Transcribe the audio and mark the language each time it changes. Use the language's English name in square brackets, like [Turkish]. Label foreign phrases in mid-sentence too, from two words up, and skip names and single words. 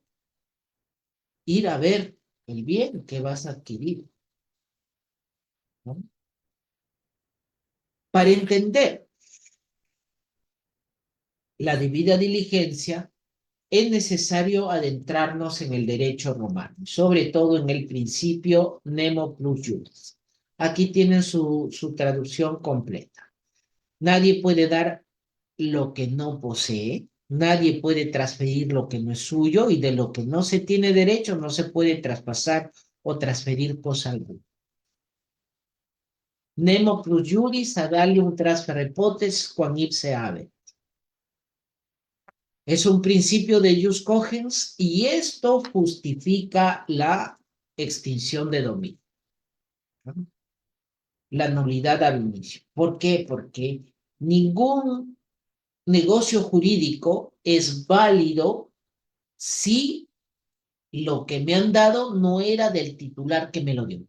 [Spanish] Ir a ver el bien que vas a adquirir, ¿no? Para entender la debida diligencia, es necesario adentrarnos en el derecho romano, sobre todo en el principio [Latin] nemo plus iuris. [Spanish] Aquí tienen su traducción completa. Nadie puede dar lo que no posee, nadie puede transferir lo que no es suyo, y de lo que no se tiene derecho no se puede traspasar o transferir cosa alguna. [Latin] Nemo plus iuris ad alium transferre potest quam ipse habet. [Spanish] Es un principio de [Latin] jus cogens [Spanish] y esto justifica la extinción de dominio, ¿no? La nulidad al inicio. ¿Por qué? Porque ningún negocio jurídico es válido si lo que me han dado no era del titular que me lo dio.